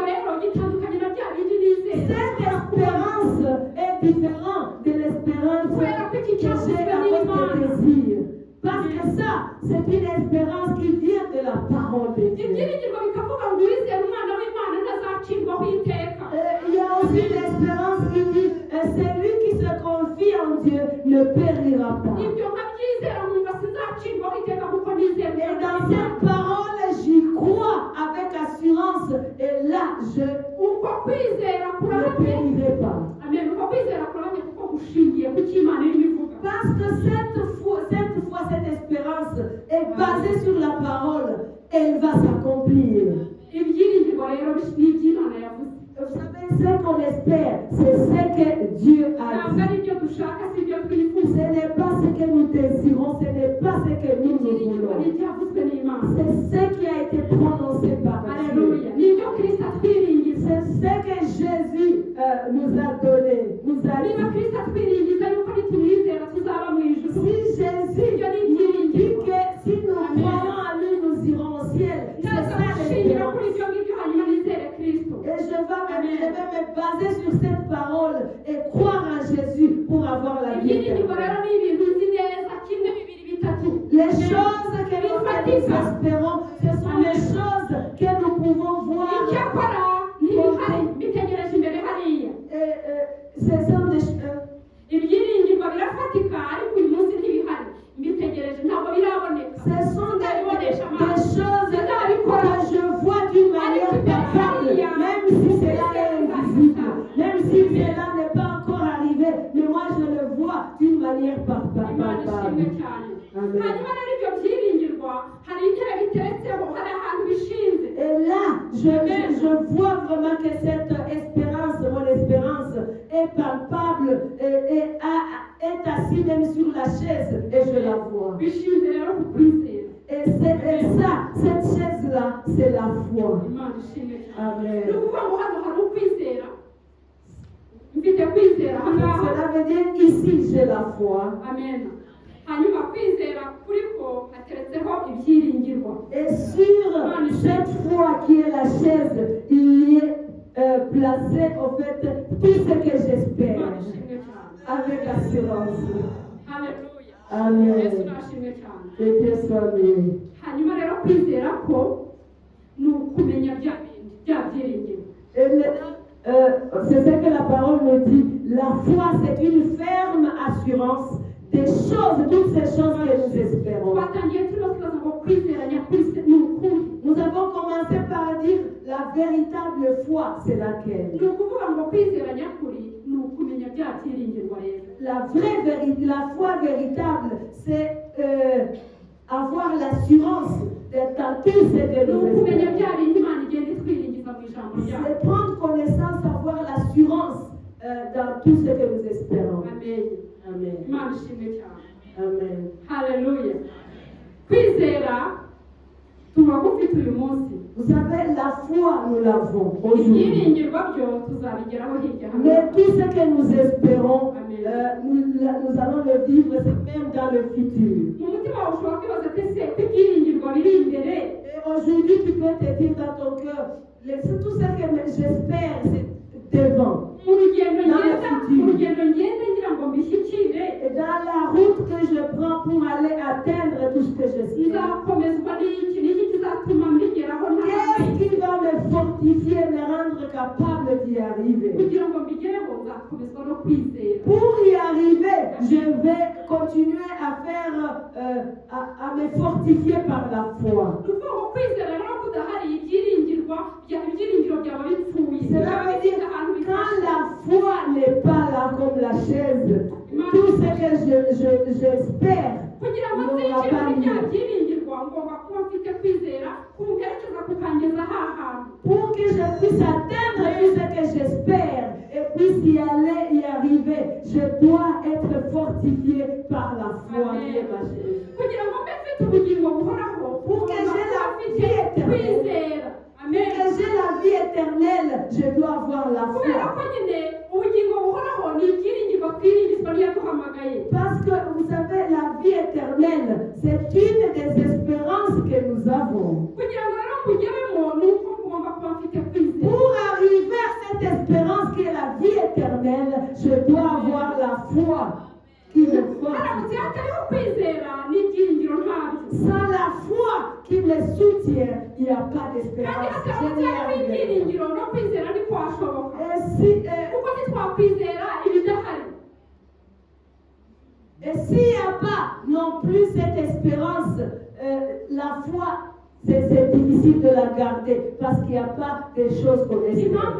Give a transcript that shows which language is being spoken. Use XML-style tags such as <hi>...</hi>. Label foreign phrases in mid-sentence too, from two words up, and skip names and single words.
<fr>Cette espérance est différente de l'espérance que j'ai avec le désir. Parce que ça, c'est une espérance qui vient de la parole de Dieu. Il y a aussi l'espérance qui dit, ne périra pas.</fr> <rw>ibyo nkabyizera nkumva sinzacirwaho iteka kuko nizera</rw> <fr>Et dans cette parole, j'y crois avec assurance. Et là, je</fr> <rw>uko kwizera</rw> <fr>ne</fr> <rw>kuramye</rw> <fr>périrai pas.</fr> <rw>amen uko kwizera kuramye kuko gushingiye ku cyo Imana irimo ivuga</rw> <fr>Parce que cette foi, cette espérance est basée sur la parole. Elle va s'accomplir.</fr> <rw>ibyiringiro rero ni iby'Imana yavuze</rw> <fr>Vous savez, ce qu'on espère, c'est ce que Dieu a</fr> <rw>ntabwo</rw> <fr>dit.</fr> <rw>ari ibyo dushaka si ibyo twifuza</rw> <fr>Ce n'est pas ce que nous désirons, ce n'est pas ce que nous</fr> <rw>ibyiringiro</rw> <fr>voulons.</fr> <rw>ni ibyavuzwe n'Imana</rw> <fr>C'est ce qui a été prononcé par Dieu. Alléluia.</fr> <rw>Ni ibyo Kristo atwiringiza.</rw> <fr>C'est ce que Jésus nous a donné, nous a</fr> <rw>Niba</rw> <fr>dit.</fr> <rw>Kristo atwiringiza yuko nitumwizera tuzaba mu ijuru.</rw> <fr>Si Jésus nous dit que si nous croyons à lui, nous irons au ciel. C'est</fr> <rw>Ndaza</rw> <fr>ça</fr> <rw>gushingira</rw> <fr>l'espérance.</fr> <rw>kuri ibyo ngibyo hanyuma nizere Kristo.</rw> <fr>Et je vais me baser sur cette parole et croire en Jésus pour avoir la vie</fr> <rw>Ibyiringiro rero</rw> <fr>éternelle.</fr> <rw>ni ibintu uzi neza kimwe bibiri bitatu.</rw> <fr>Les choses que nous espérons, ce sont les choses que nous pouvons voir.</fr> <rw>Icyakora ntibihari bitegereje imbere hariya.</rw> <fr>Ce sont des choses.</fr> <rw>Ibyiringiro birafatika ariko uyu munsi ntibihari. Mbitegereje ntabwo biraboneka.</rw> <fr>Ce sont des</fr> <rw>Ndabibonesha</rw> <fr>choses</fr> <rw>amaso.</rw> <fr>que je vois d'une manière palpable, même si cela est invisible, même si cela n'est pas encore arrivé, mais moi je le vois d'une manière</fr> <rw>Imana ishimwe</rw> <fr>palpable.</fr> <rw>cyane. Amen. Hanyuma rero ibyo byiringirwa hari intebe biteretseho hari ahantu bishinze.</rw> <fr>Et là, je vois vraiment que cette espérance, mon espérance, est palpable et est assise même sur la chaise et je la vois.</fr> <rw>Bishinze rero ku kwizera.</rw> <fr>Et ça, cette chaise-là, c'est la foi.</fr> <rw>Imana ishimwe cyane. Amen. Ni ukuvuga ngo hano hari ukwizera. Mfite kwizera aha ngaha.</rw> <fr>Cela veut dire ici, j'ai la foi.</fr> <rw>Amen. Hanyuma kwizera kuri ko hateretseho ibyiringirwa.</rw> <fr>Et sur cette foi qui est la chaise, il y est placé en fait tout ce que j'espère</fr> <rw>Imana ishimwe cyane.</rw> <fr>avec assurance.</fr> <rw>Haleluya. Amen. Yesu nashimwe cyane.</rw> <fr>Que Dieu soit béni.</fr> <rw>Hanyuma rero kwizera ko ni ukumenya bya byiringiro.</rw> <fr>Et maintenant, c'est ce que la parole nous dit. La foi, c'est une ferme assurance des choses, toutes ces choses que nous espérons.</fr> <rw>Twatangiye turimo twibaza ngo kwizera nyakuri ni ukuri.</rw> <fr>Nous avons commencé par dire la véritable foi, c'est laquelle?</fr> <rw>Ni ukuvuga ngo kwizera nyakuri ni ukumenya bya byiringirwa rero.</rw> <fr>La vraie vérité, la foi véritable, c'est avoir l'assurance dans tout ce que</fr> <rw>Ni</rw> <fr>nous</fr> <rw>ukumenya</rw> <fr>espérons.</fr> <rw>bya bintu Imana igenda itwiringiza mu ijambo ryayo.</rw> <fr>C'est prendre connaissance, avoir l'assurance dans tout ce que nous espérons.</fr> <rw>Amen. Amen. Imana ishimwe cyane. Amen. Haleluya. Kwizera tuba gufite uyu munsi.</rw> <fr>Vous savez, la foi, nous l'avons aujourd'hui.</fr> <rw>Ibyiringirwa byo tuzabigeraho hirya hano.</rw> <fr>Mais tout ce que nous espérons,</fr> <rw>Amen.</rw> <fr>nous allons le vivre même dans le futur.</fr> <rw>Mu mutima wawe ushobora kwibaza ati ese ko ibyiringirwa biri imbere.</rw> <fr>Et aujourd'hui, tu peux te dire dans ton cœur, tout ce que j'espère, c'est devant.</fr> <rw>Mu rugendo ngenda ngira ngo mbishyikire.</rw> <fr>Et dans la route que je prends pour aller atteindre tout ce que j'espère.</fr> <rw>Nzakomezwa n'iki kizatuma mbigeraho</rw> <fr>Qu'est-ce</fr> <rw>ntawe.</rw> <fr>qui va me fortifier, me rendre capable d'y arriver?</fr> <rw>Kugira ngo mbigereho nzakomezwa no kwizera.</rw> <fr>Pour y arriver, je vais continuer à faire, à me fortifier par la foi.</fr> <rw>Ni ukuvuga ngo kwizera rero kudahari ibyiringiro byaba bipfuye.</rw> <fr>Cela veut dire quand la foi n'est pas là comme la chaise, tout ce que j'espère</fr> <rw>kugira ngo</rw> <fr>n'aura</fr> <rw>nzinjire</rw> <fr>pas</fr> <rw>muri bya</rw> <fr>lieu.</fr> <rw>byiringirwa ngomba kuba mfite kwizera kumperekeza kukangeza ha hantu.</rw> <fr>Pour que je puisse atteindre tout ce que j'espère et puisse y aller, y arriver, je dois être fortifié par la foi qui est ma chaise.</fr> <rw>Kugira ngo mbe mfite ubugingo buhoraho</rw> <fr>Pour que j'ai la</fr> <rw>mfite</rw> <fr>vie éternelle.</fr> <rw>kwizera.</rw> <fr>Pour</fr> <rw>Amen.</rw> <fr>que j'ai la vie éternelle, je dois avoir la</fr> <rw>kubera</rw> <fr>foi.</fr> <rw>ko nyine ubugingo buhoraho ni ibyiringirwa twiringizwa n'iyaduhamagaye.</rw> <fr>Parce que vous savez, la vie éternelle, c'est une des espérances que nous avons.</fr> <rw>Kugira ngo rero mugeremo ni uko mugomba kuba mfite kwizera.</rw> <fr>Pour arriver à cette espérance qui est la vie éternelle, je dois avoir la foi qui me</fr> <rw>haramutse</rw> <fr>fortifie.</fr> <rw>hatariho kwizera n'ibyiringiro ntabyo.</rw> <fr>Sans la foi qui me soutient, il n'y a pas</fr> <rw>kandi</rw> <fr>d'espérance. Je</fr> <rw>hataramutse</rw> <fr>n'y</fr> <rw>hariho</rw> <fr>arriverai</fr> <rw>ibyiringiro no kwizera ntikwashoboka.</rw> <fr>pas. Et si,</fr> <rw>kuko ntitwakwizera ibidahari.</rw> <fr>non plus cette espérance. La foi, c'est difficile de la garder parce qu'il n'y a pas des choses qu'on espère.</fr>